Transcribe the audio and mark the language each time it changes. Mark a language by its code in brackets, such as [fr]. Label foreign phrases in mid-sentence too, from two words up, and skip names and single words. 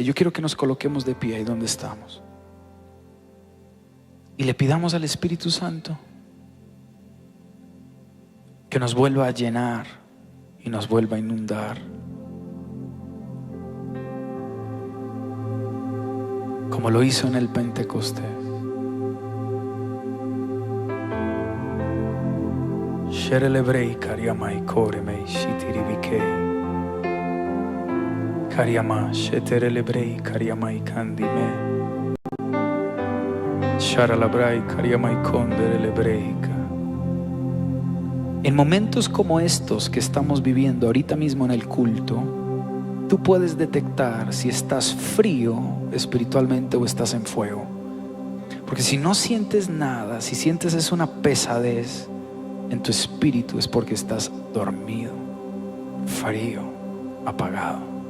[es] Yo quiero que nos coloquemos de pie ahí donde estamos y le pidamos al Espíritu Santo que nos vuelva a llenar y nos vuelva a inundar, como lo hizo en el Pentecostés. Sherelebrei kariamai koremei shitiribikei kariama sheterelebrei kariamai kandime sharalabrai kariamai konderelebreika. En momentos como estos que estamos viviendo ahorita mismo en el culto, tú puedes detectar si estás frío espiritualmente o estás en fuego. Porque si no sientes nada, si sientes es una pesadez en tu espíritu, es porque estás dormido, frío, apagado.